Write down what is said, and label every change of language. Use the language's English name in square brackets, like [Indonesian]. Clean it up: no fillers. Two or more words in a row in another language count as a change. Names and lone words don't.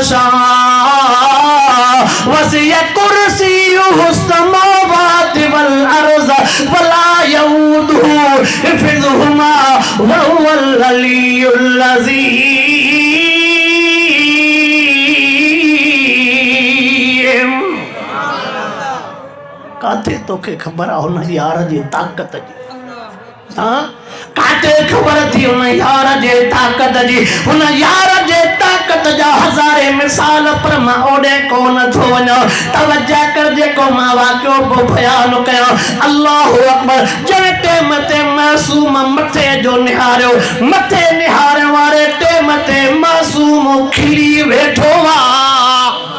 [Arabic] شاء وسع كرسيه السماوات والأرض ولا يؤوده حفظهما وهو العلي العظيم [Sindhi] काथे तोखे ख़बर आहे हुन यार जी ताक़त जी हाँ काथे ख़बर थी हुन यार जे ताक़त जी हुन यार जे ताक़त जा हज़ारे मिसाल पर मां ओॾे कोन थो वञा तवज्जो कर जेको मां वाक़ियो पोइ बयान कयां [Arabic] الله أكبر [Sindhi] जंहिं टेम ते मासूम मथे जो निहारियो मथे निहारण वारे टेम ते मासूम खिली वेठो आहे